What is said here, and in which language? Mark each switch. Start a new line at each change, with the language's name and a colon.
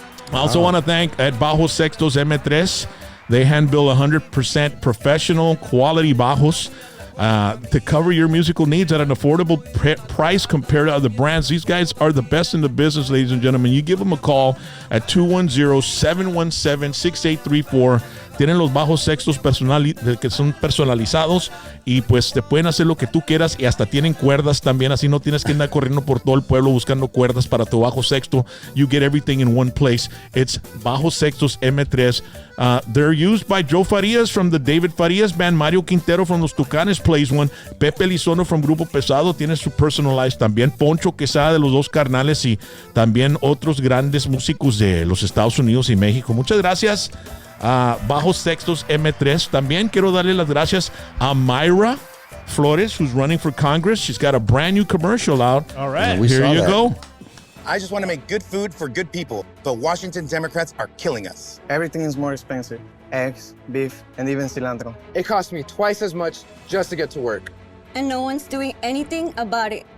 English: I also want to thank at Bajo Sextos M3. They hand bill 100% professional quality bajos to cover your musical needs at an affordable price compared to other brands. These guys are the best in the business, ladies and gentlemen. You give them a call at 210-717-6834.
Spanish: Tienen los bajos sextos que son personalizados y pues te pueden hacer lo que tú quieras y hasta tienen cuerdas también, así no tienes que andar corriendo por todo el pueblo buscando cuerdas para tu bajo sexto.
English: You get everything in one place. It's Bajo Sextos M3. They're used by Joe Farias from the David Farias Band. Mario Quintero from Los Tucanes plays one.
Spanish: Pepe Lizono from Grupo Pesado tiene su personalized también. Poncho Quesada de los Dos Carnales y también otros grandes músicos de los Estados Unidos y México. Muchas gracias. Bajo Sextos M3. También quiero darle las gracias a Mayra Flores,
English: who's running for Congress. She's got a brand new commercial out. All right. Here you go. I just want to make good food for good people, but Washington Democrats are killing us. Everything is more expensive. Eggs, beef, and even cilantro. It costs me twice as much just to get to work. And no one's doing anything about it.